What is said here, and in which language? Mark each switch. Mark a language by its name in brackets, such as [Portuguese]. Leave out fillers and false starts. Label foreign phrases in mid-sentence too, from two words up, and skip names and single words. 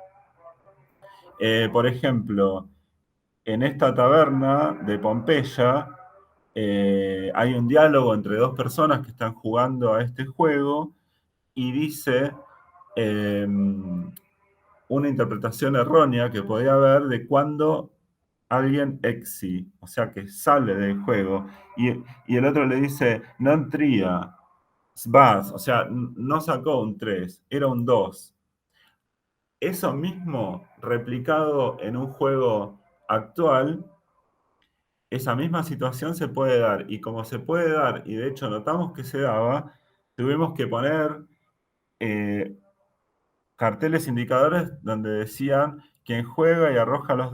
[Spanish] Por ejemplo, en esta taberna de Pompeya hay un diálogo entre dos personas que están jugando a este juego y dice una interpretación errónea que podía haber de cuando alguien exi, o sea que sale del juego, y el otro le dice [Latin] non tria, sbas, [Spanish] o sea, no sacó un 3, era un 2. Eso mismo replicado en un juego actual, esa misma situación se puede dar, y como se puede dar, y de hecho notamos que se daba, tuvimos que poner carteles indicadores donde decían quien juega y arroja los